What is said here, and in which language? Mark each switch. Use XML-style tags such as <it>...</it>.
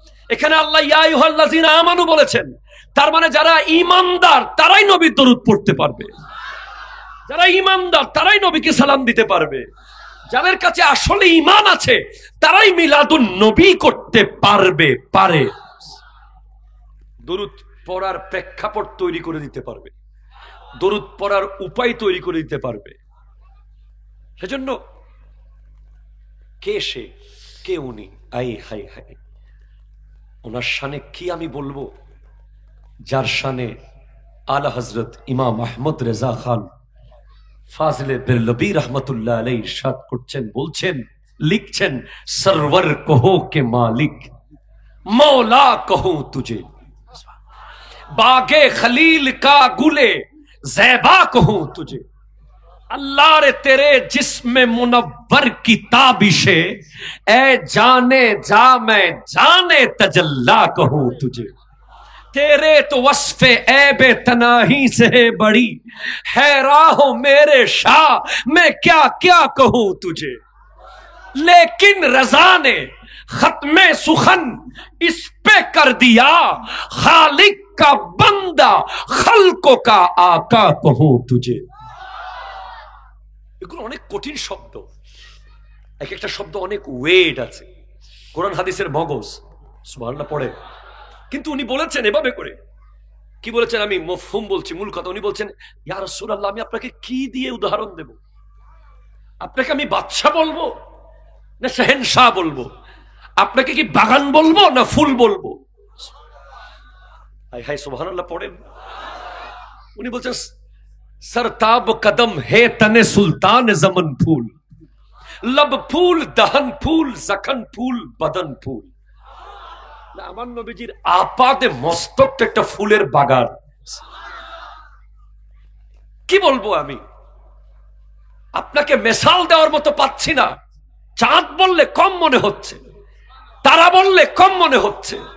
<bn>এখানে আল্লাহ ইয়া আইয়ুহাল্লাযীনা আমানু বলেছেন, তার মানে যারা ঈমানদার তারাই নবীর দরুদ পড়তে পারবে, যারা ঈমানদার তারাই নবীকে সালাম দিতে পারবে, যাদের কাছে আসলে ঈমান আছে তারাই মিলাদুন নবী করতে পারবে, পারে। দরুদ পড়ার প্রেক্ষাপট তৈরি করে দিতে পারবে, দরুদ পড়ার উপায় তৈরি করে দিতে পারবে। সেজন্য কে সে, কে উনি, আই হাই হাই, ওনার শানে কি আমি বলবো, যার শানে আলা হযরত ইমাম আহমদ রেজা খান ফাজিলে বেরলবী রহমতুল্লাহ আলাইহি ইরশাদ করছেন, বলছেন, লিখছেন,</bn> <hi>সরওয়ার কहो के मालिक मौला कहूं तुझे, बागे खलील का गुले ज़ैबा कहूं तुझे, अल्लाह रे तेरे जिस्म मुनव्वर की ताबिशे ए जाने जा मैं जाने तजल्ला कहूं तुझे, तेरे तो वस्फे ऐबे तनाही से बड़ी है राहो मेरे शाह मैं क्या क्या कहूं तुझे, लेकिन रजा ने खत्मे सुखन इस पे कर दिया खालिक का बंदा खल्कों का आका कहूं तुझे।</hi> <bn>এগুলো অনেক কঠিন শব্দ, এক একটা শব্দ অনেক ওয়েট আছে, কোরআন হাদিসের মগজ, সুবহানাল্লাহ পড়ে, কিন্তু উনি বলেছেন এভাবে করে, কি বলেছেন? আমি মফহুম বলছি, মূল কথা। উনি বলছেন, ইয়া রাসূলুল্লাহ, আমি আপনাকে কি দিয়ে উদাহরণ দেব? আপনাকে আমি বাদশা বলবো না শাহেনশাহ বলবো? আপনাকে কি বাগান বলবো না ফুল বলবো? হাই হাই সুবহানাল্লাহ পড়েন। উনি বলছেন,</bn> <hi>सरताब कदम है तने सुल्तान जमन फूल, लब फूल दहन फूल जखन फूल बदन फूल।</hi> <bn>আমার নবীজির আপাদে মস্তক একটা ফুলের বাগান। কি বলবো আমি? আপনাকে মেসাল দেওয়ার মতো পাচ্ছি না। চাঁদ বললে কম মনে হচ্ছে, তারা বললে কম মনে হচ্ছে।</bn>